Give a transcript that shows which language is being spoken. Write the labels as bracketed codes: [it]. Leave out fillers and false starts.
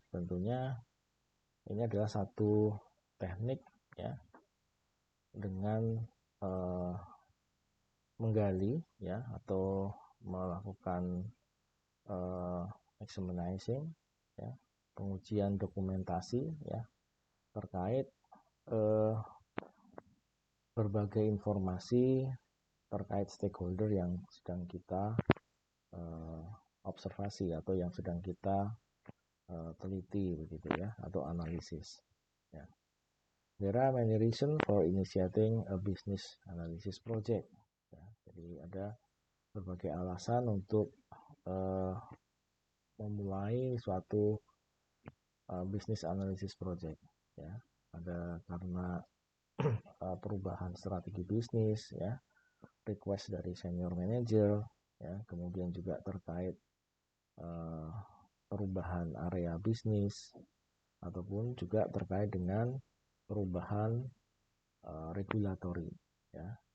[id] Tentunya ini adalah satu teknik ya dengan uh, menggali ya atau melakukan uh, examination ya, pengujian dokumentasi ya terkait uh, berbagai informasi terkait stakeholder yang sedang kita uh, observasi atau yang sedang kita teliti begitu ya atau analisis ya. [en] There are many reasons for initiating a business analysis project ya. [id] Jadi ada berbagai alasan untuk uh, memulai suatu business analysis project ya. Ada karena perubahan strategi bisnis ya, request dari senior manager ya, kemudian juga terkait uh, perubahan area bisnis ataupun juga terkait dengan perubahan regulatory ya.